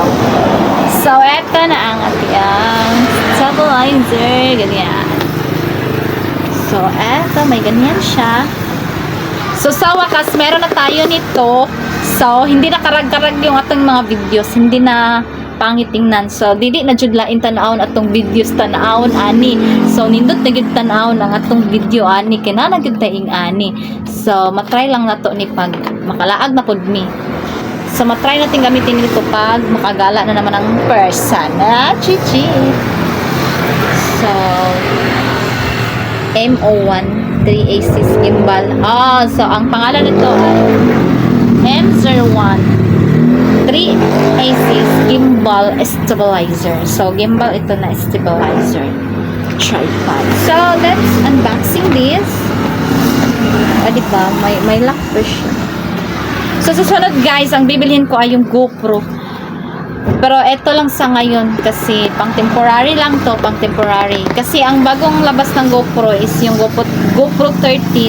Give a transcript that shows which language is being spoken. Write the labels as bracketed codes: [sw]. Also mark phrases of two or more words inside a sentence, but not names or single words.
[tl] So, eto na ang ating stabilizer. Ganyan. So, eto. May ganyan siya. So, sa wakas, meron na tayo nito. So, hindi na karag-karag yung atong mga videos. Hindi na pangit tingnan. So, [ceb] dili na jud lain tan-awon atong videos tan-awon ani. So, nindot na gyud tan-awon ang atong video ani kina na gyud taing ani. So, matry lang nato ni pag makalaag na pod mi. So, [tl] matry natin gamitin dito pag makagala na naman ang person. Chichi. So, MO1 3A6 gimbal. So ang pangalan nito ay M01 3A6 gimbal stabilizer. So, gimbal ito na stabilizer. Tripod. So, [en] let's unboxing this. [tl] Diba? May lock version. So, susunod guys, ang bibilhin ko ay yung GoPro. Pero ito lang sa ngayon kasi pang temporary lang to, pang temporary. Kasi ang bagong labas ng GoPro is yung GoPro 13.